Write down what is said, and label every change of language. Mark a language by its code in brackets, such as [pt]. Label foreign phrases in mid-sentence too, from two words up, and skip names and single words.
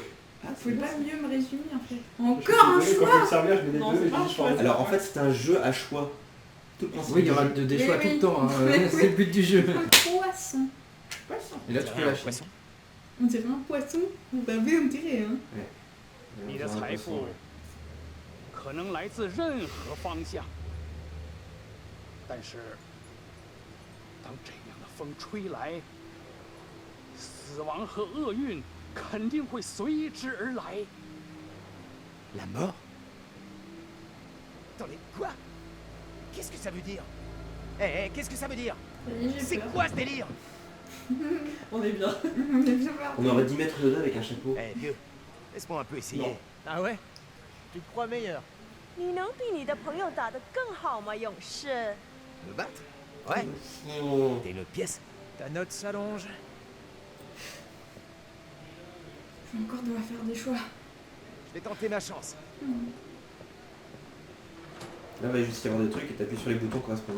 [fr] Ah, faut pas mieux me résumer en fait. J'achète Encore un les deux, et choix. Quand je vais me servir, je mets les Non, deux c'est et pas je un dis choix. choix. Alors en fait c'est un jeu à choix. Tout le principe Oui, il y du aura jeu. des Oui, choix oui. tout le temps. Hein. Oui, C'est oui. le but du jeu. Un poisson. Et là, tu peux lâcher. poisson. On dirait un poisson. Bah oui, on dirait. Hein. [zh] 你的财富可能来自任何方向，但是当这样的风吹来，死亡和厄运肯定会随之而来。 [fr] La mort? Attendez, quoi? Qu'est-ce que ça veut dire? Qu'est-ce que ça veut dire? Ça y est, j'ai C'est peur. quoi ce délire? On est bien. On est bien parti. On aurait 10 mètres de avec un chapeau. Eh, vieux, laisse-moi un peu essayer. Non. Ah ouais? Tu te crois meilleur? [zh] 你能比你的朋友打得更好吗，勇士？ [fr] Me battre? Ouais. Oh. T'as une autre pièce? Ta note s'allonge. Je vais encore devoir faire des choix. Je vais tenter ma chance. Là, il va juste y avoir des trucs et t'appuies sur les boutons correspondants.